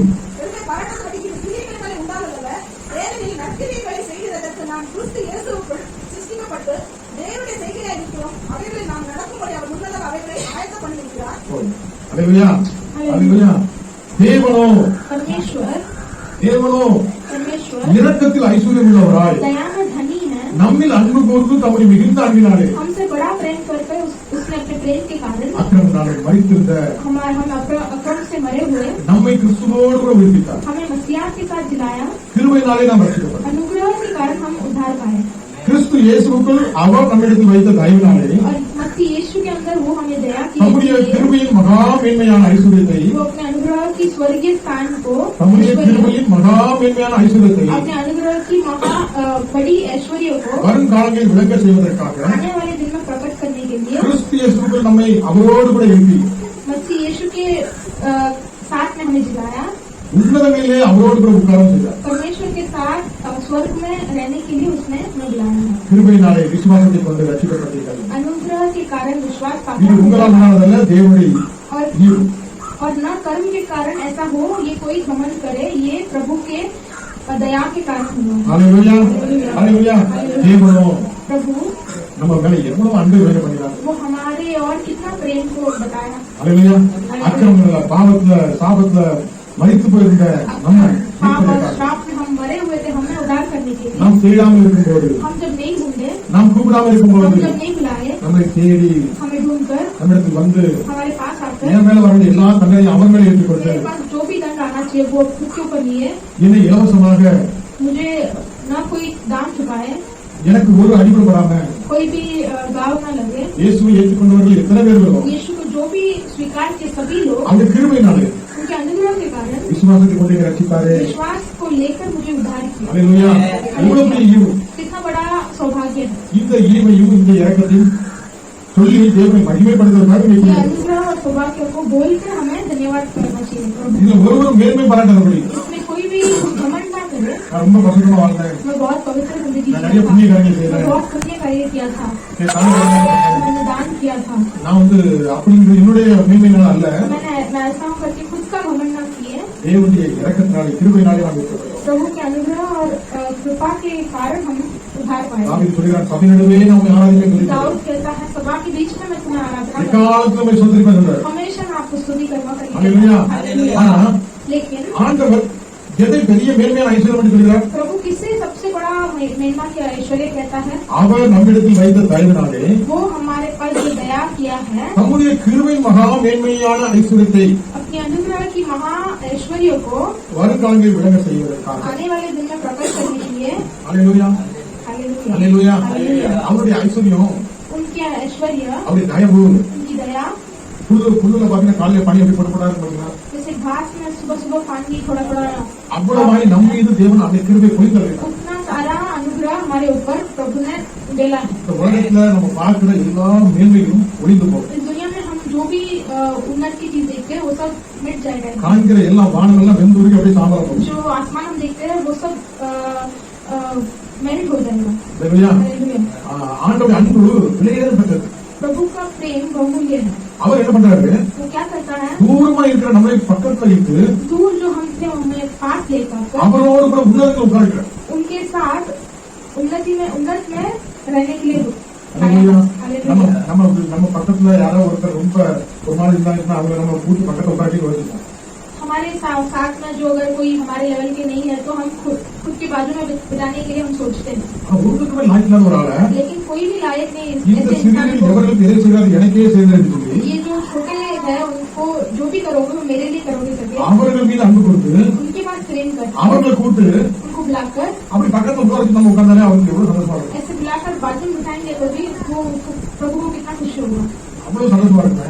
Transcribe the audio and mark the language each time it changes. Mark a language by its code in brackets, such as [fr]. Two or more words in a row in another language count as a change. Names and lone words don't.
[ta] பெருமை பாராட்டப்படிக்கு கிரியைகளினாலே உண்டானதல்ல ஏனெனில் நற்கிரியைகளை செய்கிறதற்கு நாம் கிறிஸ்து இயேசுவுக்குள் சிருஷ்டிக்கப்பட்டு தேவனுடைய செய்கையா இருக்கிறோம் அவைகளை நாம் நடக்கும்படி அவர் முன்னதாக அவைகளை ஆயத்தம் பண்ணியிருக்கிறார் அல்லேலூயா அல்லேலூயா தேவனோ [hi] परमेश्वर [ta] இரக்கத்தில் ஐஸ்வர்யம் உள்ளவராய் [hi] दया में धनी है [ta] நம்மில் அன்பு கூர்ந்து தம்முடைய மிகுந்த அன்பினாலே [hi] हमसे बड़ा प्रेम करके उसने अपने प्रेम के कारण [ta] அக்கிரமத்தினாலே மரித்திருந்த [hi] हम अक्रम से मरे हुए [ta] நம்மை கிறிஸ்துவோடு கூட உயிர்ப்பித்தார் [hi] हमें मसीहा के साथ जिलाया [ta] கிருபையினாலே நாம் ரட்சிக்கப்பட்டோம் [hi] अनुग्रह के कारण हम उद्धार पाए [ta] கிறிஸ்து இயேசுவுக்குள் அவர் நம்மிடத்தில் வைத்த தயவினாலே [hi] और मसीह यीशु के अंदर वो हमें दया की [ta] நம்முடைய கிருபையின் மகா மேன்மையான ஐஸ்வர்யத்தை [hi] वो अपने अनुग्रह की स्वर्गीय स्थान को [ta] நம்முடைய கிருபையின் மகா மேன்மையான ஐஸ்வர்யத்தை [hi] अपने अनुग्रह की महा बड़ी ऐश्वर्य को [ta] வருங்காலங்களில் விளங்க செய்வதற்காக [hi] आने वाले दिन में प्रकट करने के लिए [ta] கிறிஸ்து இயேசுவுக்குள் நம்மை அவரோடு கூட எழுப்பி [hi] मसीह यीशु के साथ में हमें जिलाया [ta] உன்னதங்களிலே அவரோடு கூட உட்காரம் செய்தார் [hi] परमेश्वर के साथ स्वर्ग में रहने के लिए उसने हमें बुलाया है [ta] கிருபையினாலே விசுவாசத்தை கொண்டு ரட்சிக்கப்பட்டீர்கள் [hi] अनुग्रह के कारण विश्वास [ta] இது [hi] पाकर [ta] உங்களால் உண்டானதல்ல தேவனுடைய ஈவு [hi] और न कर्म के कारण ऐसा हो ये कोई घमंड करे ये प्रभु के दया के कारण हुआ [ta] அல்லேலூயா அல்லேலூயா தேவனோ [hi] प्रभु [ta] நம்ம மேல எவ்வளவு அன்பு வேலை பண்ணினார் [hi] वो हमारे और कितना प्रेम को बताया [ta] அல்லேலூயா அக்கிரமத்துல பாவத்துல சாபத்துல மரித்து போயிருந்த நம்ம [hi] पाप और श्राप में हम मरे हुए थे हमें उद्धार करने के लिए [ta] நாம் தேடாமல் இருக்கும்போது [hi] हम जब नहीं ढूंढे [ta] நாம் கூப்பிடாமல் [hi] हम [ta] இருக்கும்போது [hi] जब नहीं बुलाए [ta] நம்மை தேடி [hi] हमें ढूंढकर [ta] நம்மிடத்தில் வந்து [hi] हमारे पास आकर [ta] என் மேல வர வேண்டிய எல்லா தண்டனையும் அவர் மேல ஏற்றுக்கொண்டு [hi] मेरे पास जो भी दंड आना चाहिए वो खुद के ऊपर लिए [ta] என்னை இலவசமாக [hi] मुझे न कोई दाम चुकाए [ta] எனக்கு ஒரு அடிபடாம [hi] कोई भी गाव न लगे [ta] இயேசுவை ஏற்றுக்கொண்டவர்கள் எத்தனை பேர் வரும் [hi] यीशु को जो भी स्वीकार किए सभी लोग [ta] அந்த கிருபையினாலே [hi] उनके अनुग्रह के कारण [ta] விசுவாசத்தை கொண்டு ரட்சித்தாரே [hi] विश्वास को लेकर मुझे उद्धार किया [ta] அல்லேலூயா எவ்வளவு பெரிய ஈவு [hi] कितना बड़ा सौभाग्य है [ta] இந்த ஈவையும் இந்த இரக்கத்தையும் சொல்லி தேவனை மகிமைப்படுத்துவதற்காக [hi] ये [ta] வைக்கிறார். [hi] अनुग्रह और सौभाग्य को बोलकर हमें धन्यवाद करना चाहिए प्रभु। [ta] இதுல ஒருவரும் மேன்மை பாராட்டாதபடி [hi] इसमें कोई भी भी घमंड ना करे। [ta] நான் ரொம்ப பசுத்தமா வாழ்ந்தேன், [hi] मैं बहुत पवित्र जिंदगी [ta] நான் [hi] जिया [ta] நிறைய [hi] था। [ta] புண்ணிய காரியம் [hi] मैं [ta] செய்யறேன், [hi] बहुत पुण्य कार्य किया था। [ta] என் தலைவர் [hi] मैंने दान किया था। [ta] நான் அப்படிங்கிற என்னுடைய மேன்மையினால அல்ல, [hi] मैं ऐसा हूँ करके खुद का घमंड ना किए, [ta] தேவனுடைய இரக்கத்தினாலே கிருபையினாலே நாம் வெற்றிப்படுகிறோம். [hi] प्रभु के अनुग्रह और कृपा के कारण हम उधार पाए। [ta] தாவீது சொல்கிறான், சபை நடுவே நம்மை ஆராதிக்க சொல்லிட்டார், [hi] दाऊद कहता है सभा के बीच में मैं तुम्हें आराधना करूंगा। [ta] எக்காலத்துல நம்மை சோதரிப்பேன் சொல்றார். [hi] हमेशा मैं आपको स्तुति करूंगा। [ta] அல்லேலூயா. ஆனா [hi] लेकिन [ta] ஆண்டவர் எதை பெரிய மேன்மையான ஐஸ்வர்யம் என்று சொல்கிறார்? [hi] प्रभु किसे सबसे बड़ा महिमा के ऐश्वर्य कहता है? [ta] அவர் நம்மிடத்தில் வைத்த தயவினாலே [hi] वो हमारे पर जो दया किया है, [ta] தம்முடைய கிருபை மகா மேன்மையான ஐஸ்வர்யத்தை [hi] अपने अनुग्रह की महा ऐश्वर्य को [ta] வருங்காலங்களில் விளங்க செய்வதற்காக. [hi] आने वाले दिन में प्रकट करने के लिए [ta] அல்லேலூயா, [hi] हालेलुया, [ta] அல்லேலூயா. [hi] हालेलुया। [ta] அவருடைய ஐஸ்வர்யம், [hi] उनके ऐश्वर्य, [ta] அவருடைய தயவு, [hi] उनकी दया, [ta] புல்லுல பாத்தீங்கன்னா காலையில பனி எப்படி போடப்படாது பாத்தீங்கன்னா, [hi] जैसे घास में सुबह सुबह पानी थोड़ा थोड़ा, [ta] அவ்வளவாய் நம் மீது தேவன் அந்த கிருபை பொழிந்தருகிறார். [hi] उतना सारा अनुग्रह हमारे ऊपर प्रभु ने डाला है। [ta] இந்த உலகத்துல நம்ம பார்க்கிற எல்லா மேன்மையும் ஒளிந்து போகும். [hi] इस दुनिया में हम जो भी उन्नत की चीज देखते हैं वो सब मिट जाएगा। [ta] காண்கிற எல்லா வானமெல்லாம் வெந்துருகி அப்படியே சாம்பலா போகும். [hi] जो आसमान हम देखते हैं वो सब मेल्ट हो जाएगा। [ta] அல்லேலூயா. [hi] हालेलुया। [ta] ஆண்டவருடைய அன்பு விலையேறப்பட்டது. [hi] प्रभु का प्रेम बहुमूल्य है। [ta] அவர் என்ன பண்றாரு? [hi] वो क्या करता है? [ta] தூரமா இருக்கிற நம்மளை பக்கத்துல வைத்து [hi] दूर जो हमसे हमें पास लेकर [ta] அவரோடு கூட உன்னதத்தில் உட்கார்க்கிறார். [hi] उनके साथ उन्नत में रहने के लिए [ta] அல்லேலூயா. நம்ம [hi] हालेलुया। [ta] நம்ம பக்கத்துல யாரோ ஒருத்தர் ரொம்ப ஒரு மாதிரி இருந்தாங்கன்னா அவங்க நம்ம கூட்டி பக்கத்துல உட்காட்டி வச்சுக்கலாம். [hi] हमारे साथ में जो अगर कोई हमारे लेवल के नहीं है तो हम खुद के बाजू में बिताने के लिए हम सोचते हैं। [ta] ஒருத்தருக்குமே லாய்க்கில்லாத ஒரு ஆளை [hi] लेकिन कोई भी लायक नहीं [ta] இந்த [hi] ऐसे [ta] சிறிய [hi] इंसान को। [ta] எவர்களுக்கு எதை செய்யாது எனக்கே செய்து சொல்லி [hi] ये जो छोटे है उनको जो भी करोगे वो मेरे लिए करोगे करके [ta] அவர்கள் மீது அன்பு கொடுத்து [hi] उनके पास प्रेम कर, [ta] அவர்களை கூட்டு [hi] उनको बुलाकर [ta] அப்படி பக்கத்துல உட்கார வச்சு நம்ம உட்கார்ந்தாலே அவருக்கு எவ்வளவு சந்தோஷமா இருக்கும், [hi] ऐसे बुलाकर बाजू में बिठाएंगे तो भी वो प्रभु को कितना खुशी होगा, [ta] அவ்வளவு சந்தோஷமா இருக்குங்க.